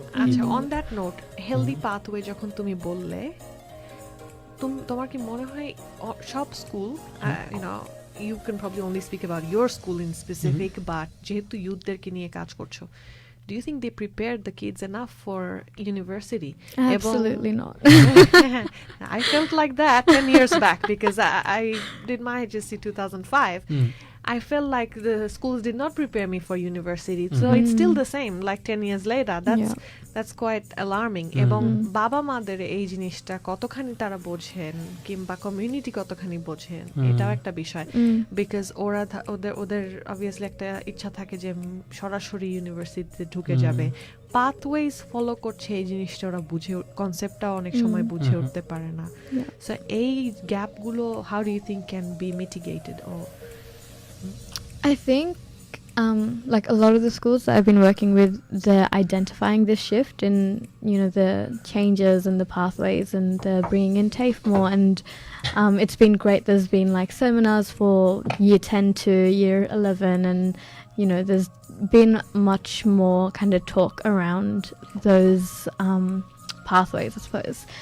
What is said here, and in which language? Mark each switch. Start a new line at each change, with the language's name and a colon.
English: On that note, healthy pathway
Bangla: যখন তুমি বললে, তোমার কি মনে হয় সব school,
English: you can probably only speak about your school in specific, but
Bangla: যেহেতু ইউথদেরকে নিয়ে কাজ করছো,
English: do you think they prepared the kids enough for university? Absolutely not. I felt like that 10 years back because I did my HSC 2005. I felt like the schools did not prepare me for university. So it's still the same, like 10 years later. That's quite alarming.
Bangla: এবং বাবা মাদের এই জিনিসটা কতখানি তারা বোঝেন কিংবা community কতখানি বোঝেন, এটাও একটা বিষয়। বিকজ ওদের অবভিয়াসলি একটা ইচ্ছা থাকে যে সরাসরি ইউনিভার্সিটিতে ঢুকে যাবে, পাথওয়েজ ফলো করছে, এই জিনিসটা ওরা বুঝে, কনসেপ্টটা অনেক সময় বুঝে উঠতে পারে না।
English: so
Bangla: এই গ্যাপগুলো
English: How do you think can be mitigated? I think like a lot of the schools that I've been working with, they're identifying this shift in the changes and the pathways, and they're bringing in TAFE more, and it's been great. There's been like seminars for year 10 to year 11, and there's been much more kind of talk around those pathways, I suppose.